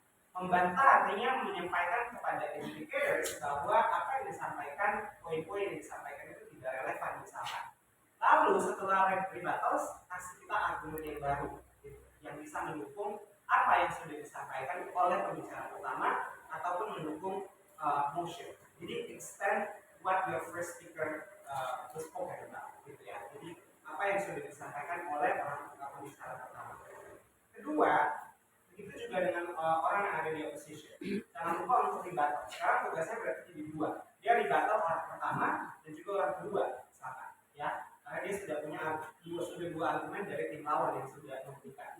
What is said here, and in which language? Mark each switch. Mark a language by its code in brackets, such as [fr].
[id] Membantah artinya menyampaikan kepada educators bahwa apa yang disampaikan, poin-poin yang disampaikan itu tidak relevan misalkan. Lalu setelah rebuttal, kasih kita argumen yang baru yang bisa mendukung apa yang sudah disampaikan oleh pembicara pertama ataupun mendukung motion. [en] Jadi extend what your first speaker was spoken about, gitu ya. [id] Jadi apa yang sudah disampaikan oleh orang pembicara pertama. Kedua, begitu juga dengan orang yang ada di opposition. Jangan lupa untuk rebuttal. Sekarang tugasnya berarti jadi dua. Dia rebuttal orang pertama dan juga orang kedua, misalkan, ya. Karena dia sudah punya dua argumen dari tim lawan yang sudah memberikan.